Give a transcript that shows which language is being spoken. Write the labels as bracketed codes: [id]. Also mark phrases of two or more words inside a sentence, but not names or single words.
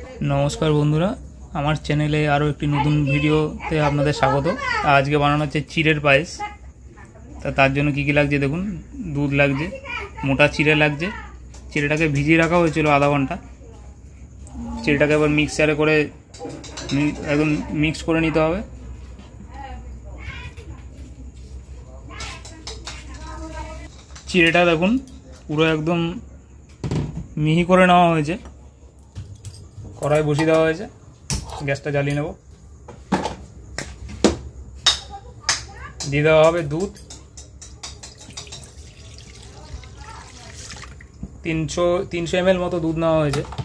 [bn] নমস্কার বন্ধুরা আমার চ্যানেলে আরো এক নতুন ভিডিওতে আপনাদের স্বাগত। আজকে বানানো হচ্ছে চিঁড়ের পায়েস। তার জন্য কী লাগছে দেখুন, দুধ লাগছে, মোটা চিঁড়ে লাগছে। চিঁড়েটাকে ভিজিয়ে রাখা হয়েছিল আধা ঘণ্টা। চিঁড়েটাকে এবার মিক্সচারে করে একদম মিক্স করে নিতে হবে। চিঁড়েটা দেখুন পুরো একদম মিহি করে नेওয়া হয়েছে। কড়াই বসিয়ে देওয়া হয়েছে, গ্যাসটা জ্বালিয়ে নেব। দিয়ে দেওয়া হবে দুধ 300 ml মতো দুধ নেওয়া হয়েছে।